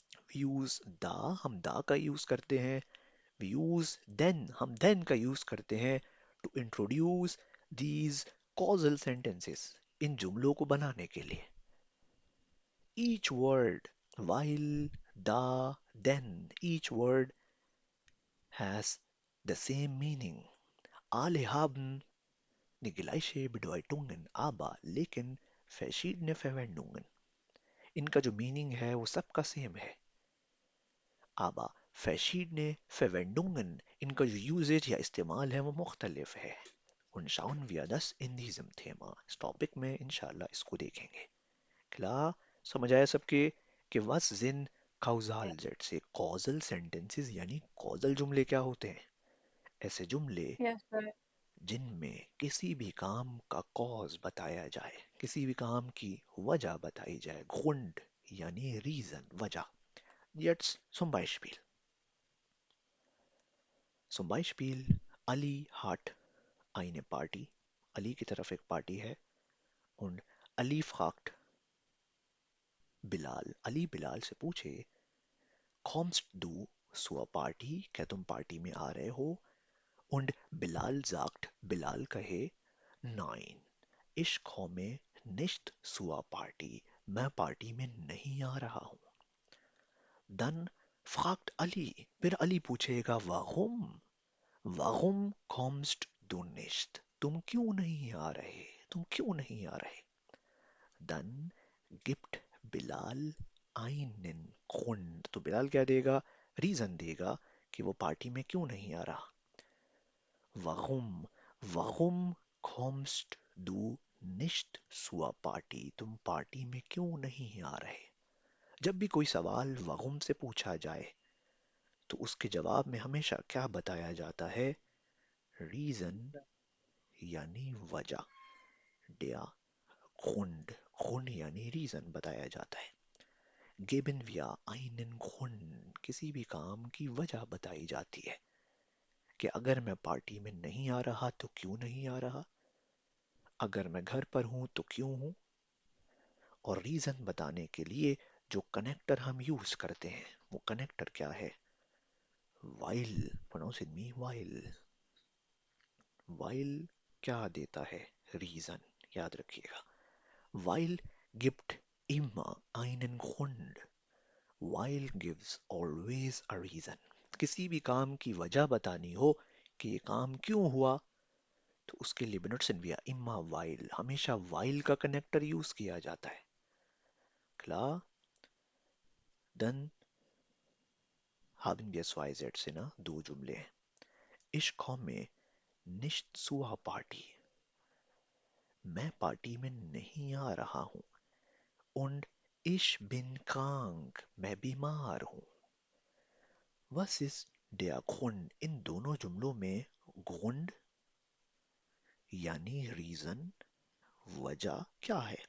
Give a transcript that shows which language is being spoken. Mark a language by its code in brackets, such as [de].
[en] we use da [hi] हम da का use करते हैं [en] we use then [hi] हम then का यूज करते हैं [en] to introduce these causal sentences [hi] इन जुमलों को बनाने के लिए [en] each word while da then each word has the same meaning. [de] Alle haben die gleiche Bedeutungen, aber [hi] लेकिन [de] verschiedene Verwendungen. [hi] इनका जो मीनिंग है वो सबका सेम है, [de] aber verschiedene Verwendungen, [hi] इनका जो यूजेज या इस्तेमाल है वो मुख्तलिफ है. [de] Und schauen wir das in diesem Thema. [hi] इस टॉपिक में इंशाल्लाह इसको देखेंगे. [de] Klar, [hi] समझ आया सबके कि [de] was sind Kausalsätze? [hi] Causal sentences यानी causal जुमले क्या होते हैं? ऐसे जुमले [en] Yes, sir. [hi] जिनमें किसी भी काम का कॉज बताया जाए, किसी भी काम की वजह बताई जाए. Grund यानी रीजन, वजह. [de] Jetzt zum Beispiel. Zum Beispiel, Ali hat eine Party. [hi] Ali की तरफ एक पार्टी है. [de] Und Ali fragt Bilal. [hi] Ali Bilal से पूछे, [de] kommst du zur Party? [hi] क्या तुम पार्टी में आ रहे हो? [de] Und Bilal sagt, [hi] बिलाल कहे, [de] nein, ich komme nicht zur Party. [hi] मैं पार्टी में नहीं आ रहा हूँ. [de] Dann fragt Ali. [hi] फिर अली पूछेगा, warum? [de] Warum kommst du nicht? [hi] तुम क्यों नहीं आ रहे? तुम क्यों नहीं आ रहे? [de] Dann gibt Bilal einen Grund. [hi] तो बिलाल क्या देगा? रीजन देगा कि वो पार्टी में क्यों नहीं आ रहा. [de] Warum? Warum kommst du nicht zur Party? [hi] तुम पार्टी में क्यों नहीं आ रहे? जब भी कोई सवाल warum से पूछा जाए तो उसके जवाब में हमेशा क्या बताया जाता है? रीजन यानी वजह. [de] Der Grund. [hi] Grund यानी रीजन बताया जाता है. [de] Geben wir einen Grund. [hi] किसी भी काम की वजह बताई जाती है कि अगर मैं पार्टी में नहीं आ रहा तो क्यों नहीं आ रहा, अगर मैं घर पर हूं तो क्यों हूं. और रीजन बताने के लिए जो कनेक्टर हम यूज करते हैं वो कनेक्टर क्या है? [en] while. pronounce it me, while. [hi] while क्या देता है? रीजन. याद रखिएगा. [de] while gibt immer einen Grund. [en] while gives always a reason. [hi] किसी भी काम की वजह बतानी हो कि ये काम क्यों हुआ तो उसके लिए [de] benutzen wir immer while. [hi] हमेशा while का कनेक्टर यूज किया जाता है. [de] Klar? Dann haben wir zwei Sätze, [hi] ना दो जुमले हैं. [de] Ich komme nicht zur Party. [hi] मैं पार्टी में नहीं आ रहा हूँ. [de] Und ich bin krank. [hi] मैं बीमार हूँ. [de] Was ist der Grund? [hi] इन दोनों जुमलों में Grund यानी रीजन, वजह क्या है?